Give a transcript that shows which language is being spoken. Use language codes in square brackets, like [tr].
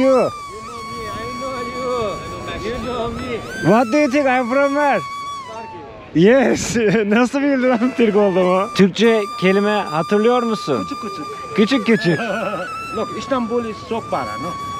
[en] You know me, I know you. You know me. What do you think? I'm from where? Yes. [tr] Nasıl bildin lan Türk olduğumu? Türkçe kelime hatırlıyor musun? Küçük küçük. [en] Look, Istanbul is so far, no?